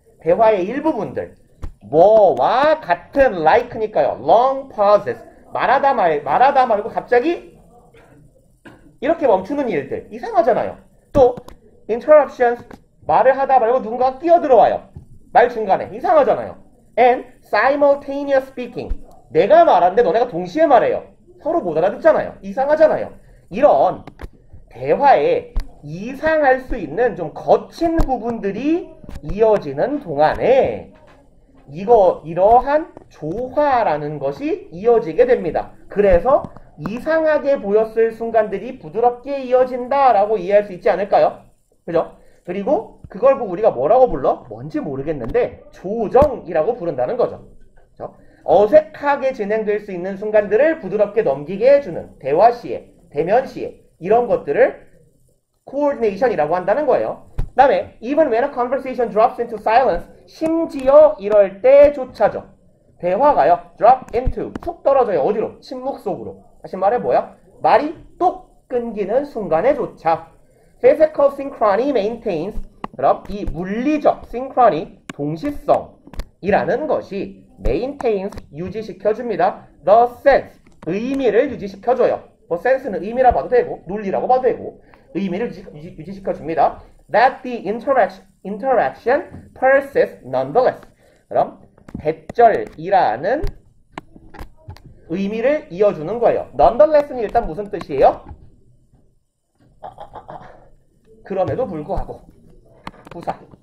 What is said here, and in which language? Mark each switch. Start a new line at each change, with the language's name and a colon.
Korean: 대화의 일부분들. 뭐와 같은 like니까요.
English: long pauses.
Korean: 말하다 말고 갑자기 이렇게 멈추는 일들. 이상하잖아요. 또 interruptions. 말을 하다 말고 누군가가 끼어들어와요. 말 중간에. 이상하잖아요.
English: and simultaneous speaking.
Korean: 내가 말하는데 너네가 동시에 말해요. 서로 못 알아듣잖아요. 이상하잖아요. 이런 대화에 이상할 수 있는 좀 거친 부분들이 이어지는 동안에 이러한 조화라는 것이 이어지게 됩니다. 그래서 이상하게 보였을 순간들이 부드럽게 이어진다라고 이해할 수 있지 않을까요? 그죠? 그리고 그걸 보고 우리가 뭐라고 불러? 뭔지 모르겠는데 조정이라고 부른다는 거죠. 그죠? 어색하게 진행될 수 있는 순간들을 부드럽게 넘기게 해주는 대화 시에, 대면 시에 이런 것들을 coordination이라고 한다는 거예요.
English: 그 다음에 even when a conversation drops into silence 심지어 이럴 때조차죠.
Korean: 대화가요. drop into 툭 떨어져요. 어디로? 침묵 속으로. 다시 말해 뭐야? 말이 뚝 끊기는 순간에조차 physical synchrony maintains 그럼 이 물리적 synchrony 동시성이라는 것이 maintains 유지시켜줍니다. the sense 의미를 유지시켜줘요. 뭐 sense는 의미라 봐도 되고 논리라고 봐도 되고 의미를 유지시켜줍니다.
English: that the interaction persists nonetheless.
Korean: 그럼 대절이라는 의미를 이어주는 거예요. nonetheless는 일단 무슨 뜻이에요? 그럼에도 불구하고 부사.